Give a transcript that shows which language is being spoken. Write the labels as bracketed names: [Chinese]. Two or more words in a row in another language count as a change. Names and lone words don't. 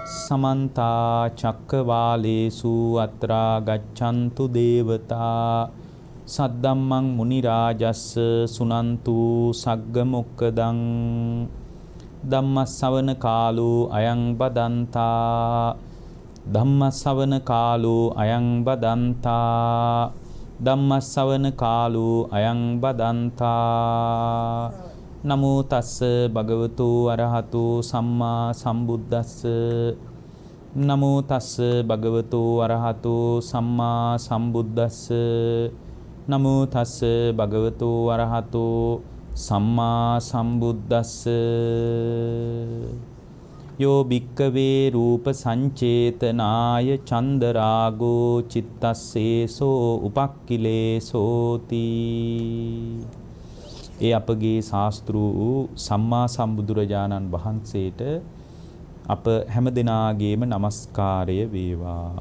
[Pali] සමන්තා චක්කවාලේසු අත්‍රා ගච්ඡන්තු දේවතා සද්දම්මං මුනි රාජස්ස සුනන්තු සග්ග මොක්කදං ධම්මස්සවන කාලෝ අයං බදන්තා ධම්මස්සවන කාලෝ අයං බදන්තා ධම්මස්සවන කාලෝ අයං බදන්තා නමෝ තස්ස භගවතු අරහතු සම්මා සම්බුද්දස්ස නමෝ තස්ස භගවතු අරහතු සම්මා සම්බුද්දස්ස නමෝ තස්ස භගවතු අරහතු සම්මා සම්බුද්දස්ස යෝ භික්කවේ රූප සංචේතනාය චන්දරාගෝ චිත්තස්සේසෝ උපක්ඛිලේසෝති. [Sinhala] ඒ අපගේ ශාස්ත්‍රූ සම්මා සම්බුදුරජාණන් වහන්සේට අප හැම දිනාගේම নমස්කාරය වේවා.